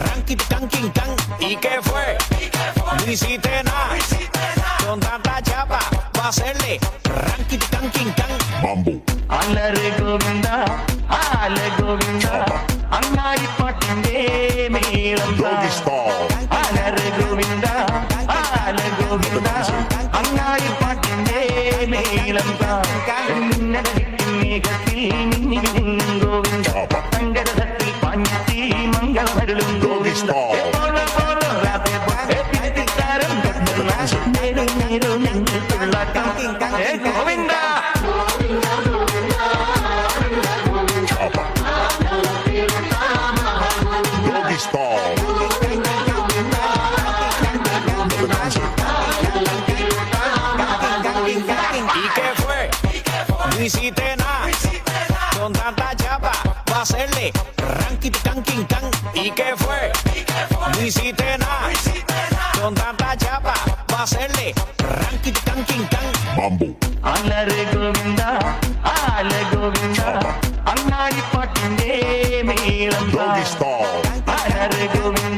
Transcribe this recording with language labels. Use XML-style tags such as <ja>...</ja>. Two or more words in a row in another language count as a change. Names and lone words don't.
<es>Rankity kanking kang. ¿Y qué fue? No hiciste nada. Con tanta chapa va a hacerle rankity kanking kang.</es> <ml>അലരെ ഗോവിന്ദ ആല ഗോവിന്ദ അങ്ങാടി പാട്ടിന്റെ മേളം അലരെ ഗോവിന്ദ ആല ഗോവിന്ദ അങ്ങാടി പാട്ടിന്റെ മേളം മേഘത്തിൽ മിന്നിലും ഗോവിന്ദ സങ്കടത്തിൽ പാഞ്ഞെത്തി മംഗളമരുളും ഗോവിന്ദ ഗോവിന്ദ</ml> <es>¿Y qué fue? No hiciste nada. Con tanta chapa va a hacerle rankity kanking kang. ¿Y qué fue? No hiciste nada. Con tanta chapa va a hacerle rankity kanking kang.</es> <ml>അലരെ ഗോവിന്ദ ആല ഗോവിന്ദ അങ്ങാടി പാട്ടിന്റെ മേളം അലരെ ഗോവിന്ദ</ml>